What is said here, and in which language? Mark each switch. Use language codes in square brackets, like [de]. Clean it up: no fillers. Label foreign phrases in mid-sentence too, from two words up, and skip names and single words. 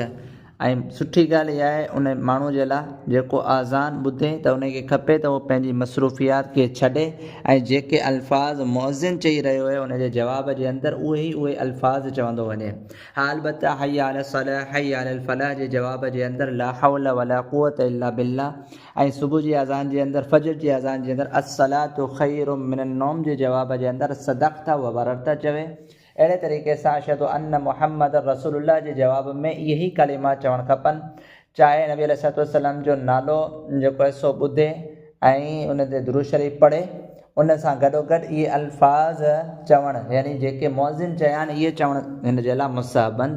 [sd] ऐं सुठी ॻाल्हि इहा आहे उन माण्हू जे लाइ जेको अज़ान ॿुधे त उनखे खपे त उहो पंहिंजी मसरूफ़ियात खे छॾे ऐं जेके अल्फ़ाज़ मुअज़्ज़िन चई रहियो आहे उनजे जवाब जे अंदरि उहे अल्फ़ाज़ चवंदो वञे। हा, अलबत्ता [ar] حي على الصلاة حي على الفلاح [sd] जे जवाब जे अंदरि [ar] لا حول ولا قوة إلا بالله, [sd] ऐं सुबुह जी अज़ान जे अंदरि फजर जी अज़ान जे अंदरि [ar] الصلاة خير من النوم [sd] जे जवाब जे अंदरि [ar] صدقت وبررت [sd] चवे। अहिड़े तरीक़े सां [ar] أشهد أن محمدا رسول الله [sd] जे जवाब में इहे ई कलिमात चवणु खपनि। चाहे [ar] النبي عليه السلام [sd] जो नालो जेको आहे सो ॿुधे ऐं उन ते दुरूद शरीफ़ पढ़े, उन सां गॾोगॾु इहे अल्फ़ाज़ चवणु, यानी जेके मुअज़्ज़िन चया आहिनि इहे चवणु हिन जे लाइ मुस्तहब आहिनि।